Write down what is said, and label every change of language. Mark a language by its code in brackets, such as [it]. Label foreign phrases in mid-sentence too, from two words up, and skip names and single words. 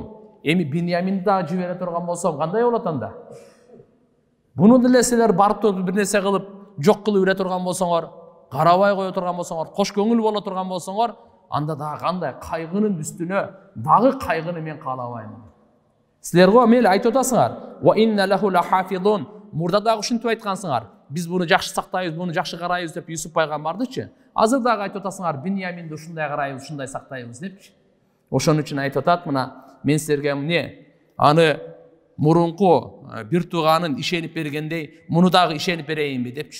[ky] Эми Биньяминди да жибере турган болсом кандай болот анда? Буну деле силер барып туруп бир нерсе кылып, жок кылып ире турган болсоңор, карабай кое турган болсоңор, кош көңүл боло турган болсоңор, анда дагы кандай кайгынын үстүнө дагы кайгыны мен каалабайм. Силер го мейли айтып атасыңар. [ar] وإنا له لحافظون. [ky] Мурда дагы ушинтип айткансыңар. Биз буну жакшы сактайбыз, буну жакшы карайбыз деп Юсуп пайгамбардычы. Азыр дагы айтып атасыңар, Биньяминди ушундай карайбыз, ушундай сактайбыз депчи. Ошон үчүн айтып атат, мына мен силерге эмне аны мурунку бир тууганын ишенип бергендей, муну дагы ишенип берейинби депчи.